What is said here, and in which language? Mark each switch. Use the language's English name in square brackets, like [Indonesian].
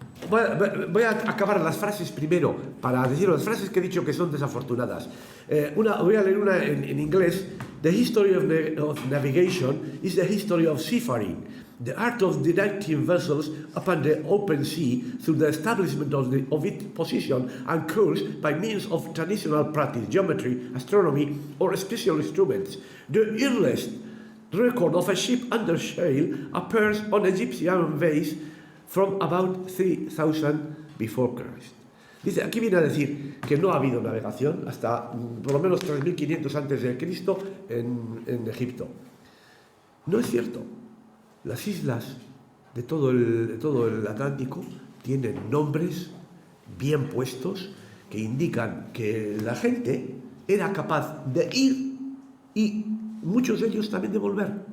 [Spanish] Voy a acabar las frases primero, para decir las frases que he dicho que son desafortunadas. Voy a leer una en inglés. [English] The history of navigation is the history of seafaring, the art of directing vessels upon the open sea through the establishment of its position and course by means of traditional practice, geometry, astronomy, or special instruments. The earliest record of a ship under sail appears on Egyptian vase from about 3000 before Christ. [Spanish] Dice, aquí viene a decir que no ha habido navegación hasta por lo menos 3500 antes de Cristo en Egipto. No es cierto. Las islas de todo el Atlántico tienen nombres bien puestos que indican que la gente era capaz de ir y muchos de ellos también de volver.